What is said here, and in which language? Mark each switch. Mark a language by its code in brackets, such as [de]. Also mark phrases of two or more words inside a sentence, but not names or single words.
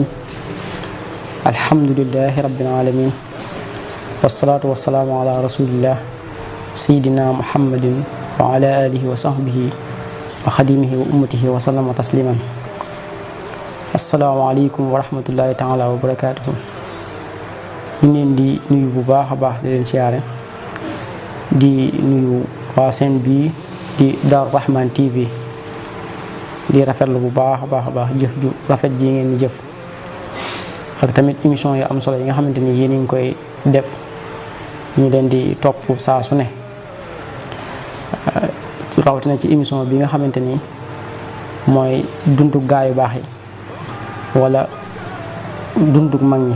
[ar] الحمد لله رب العالمين، والصلاة والسلام على رسول الله سيدنا محمد وعلى آله وصحبه وخديمه وأمته وسلم تسليما. السلام عليكم ورحمة الله تعالى وبركاته. [wo] ñu leen di nuyu bu baax a baax di leen siyaare di nuyu waa seen bii di Daaru Rahman TV di rafetlu bu baax a baax jëf ju rafet ji ngeen di jëf ak tamit émission yu am solo yi nga xamante ni yéen a ngi koy def ñu leen di topp saa su ne rawatina ci émission bi nga xamante ni mooy dundu gaa yu baax yi wala dundu mag ñi.